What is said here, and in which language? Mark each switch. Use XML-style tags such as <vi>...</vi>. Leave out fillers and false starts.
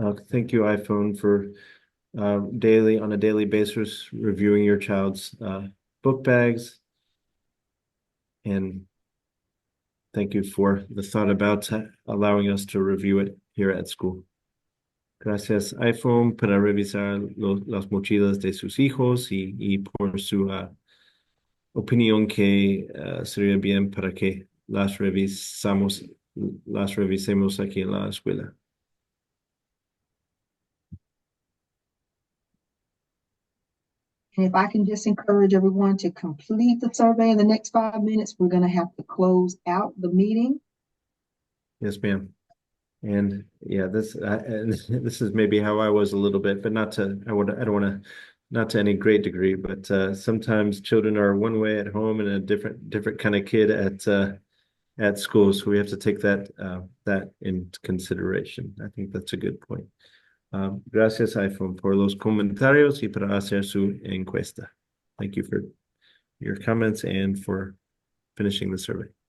<en>Thank you, iPhone, for on a daily basis, reviewing your child's book bags. And thank you for the thought about allowing us to review it here at school.</en> <es>Gracias, iPhone, para revisar las mochilas de sus hijos y por su opinión que sería bien para que las revisemos aquí en la escuela.</es> <en>And if I can just encourage everyone to complete the survey in the next 5 minutes, we're going to have to close out the meeting. Yes, ma'am. And yeah, this is maybe how I was a little bit, but not to I don't want to not to any great degree, but sometimes children are one way at home and a different kind of kid at school, so we have to take that into consideration. I think that's a good point.</en> <es>Gracias, iPhone, por los comentarios y para hacer su encuesta.</es> <en>Thank you for your comments and for finishing the survey.</en>